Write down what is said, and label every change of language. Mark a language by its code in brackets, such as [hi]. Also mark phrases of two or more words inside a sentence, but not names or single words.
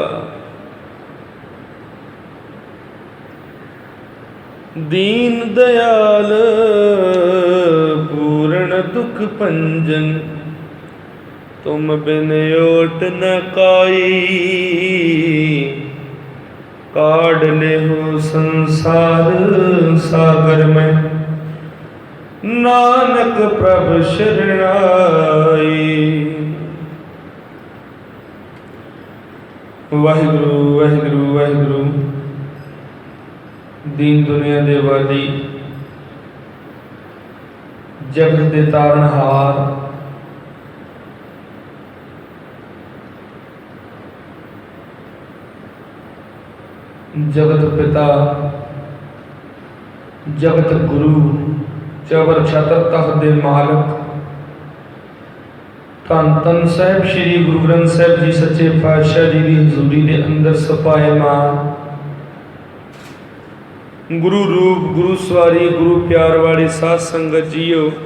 [pa] ਦੀਨ ਦਯਾਲ ਪੂਰਣ ਦੁਖ ਭੰਜਨ ਤੁਮ ਬਿਨ ਓਟ ਨ ਕਾਈ। ਕਾਢ਼ ਲੇਹੁ ਸੰਸਾਰ ਸਾਗਰ ਮੇਂ ਨਾਨਕ ਪ੍ਰਭ ਸ਼ਰਣਾਈ। ਵਾਹਿਗੁਰੂ ਵਾਹਿਗੁਰੂ ਵਾਹਿਗੁਰੂ। ਦੀਨ ਦੁਨੀਆ ਦੇ ਵਾਲੀ ਜਗਤ ਦੇ ਤਾਰਨਹਾਰ ਜਗਤ ਪਿਤਾ ਜਗਤ ਗੁਰੂ ਚਵਰ ਛਤਰ ਤਖ਼ਤ ਦੇ ਮਾਲਕ ਧੰਨ ਧੰਨ ਸਾਹਿਬ ਸ੍ਰੀ ਗੁਰੂ ਗ੍ਰੰਥ ਸਾਹਿਬ ਜੀ ਸੱਚੇ ਪਾਤਸ਼ਾਹ ਜੀ ਕੀ ਹਜ਼ੂਰੀ ਕੇ ਅੰਦਰ ਸਪਾਇਮਾਨ ਗੁਰੂ ਰੂਪ ਗੁਰੂ ਸਵਾਰੀ ਗੁਰੂ ਪਿਆਰ ਵਾਲੀ ਸਾਧ ਸੰਗਤ ਜੀਓ।